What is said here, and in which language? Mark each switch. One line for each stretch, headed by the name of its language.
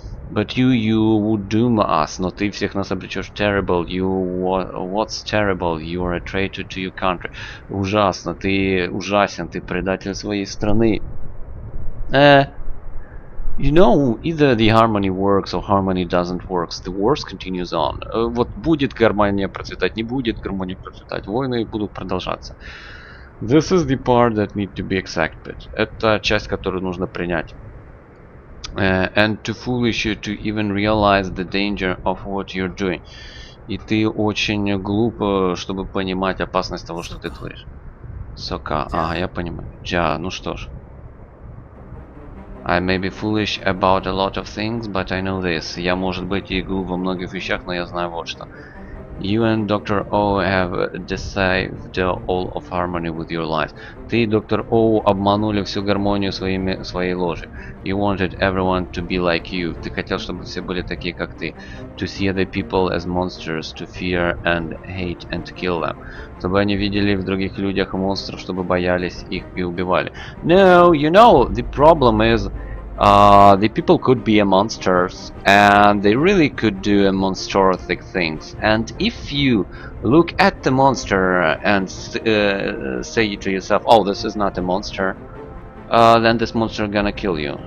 English: But you would doom us,
Russian: но ты всех нас обречешь.
English: Terrible, what's terrible? You are a traitor to your country.
Russian: Ужасно, ты ужасен, ты предатель своей страны.
English: You know, either the harmony works or harmony doesn't work. The wars continues on.
Russian: Вот будет гармония процветать, не будет гармония процветать. Войны будут продолжаться.
English: This is the part that need to be accepted.
Russian: Это часть, которую нужно принять.
English: And too foolish to even realize the danger of what you're doing.
Russian: И ты очень глуп, чтобы понимать опасность того, что ты творишь. Сока. Я понимаю. Джа, ну что ж.
English: I may be foolish about a lot of things, but I know this.
Russian: Я, может быть, и глуп во многих вещах, но я знаю вот что.
English: You and Dr. O have deceived all of harmony with your lies.
Russian: Ты и Доктор О обманули всю гармонию своей ложью.
English: You wanted everyone to be like you.
Russian: Ты хотел, чтобы все были такие, как ты.
English: To see the people as monsters, to fear and hate and kill them.
Russian: Чтобы они видели в других людях монстров, чтобы боялись их и убивали.
English: No, you know, the problem is the people could be monsters and they really could do monstrous things. And if you look at the monster and say to yourself, oh, this is not a monster, then this monster gonna kill you.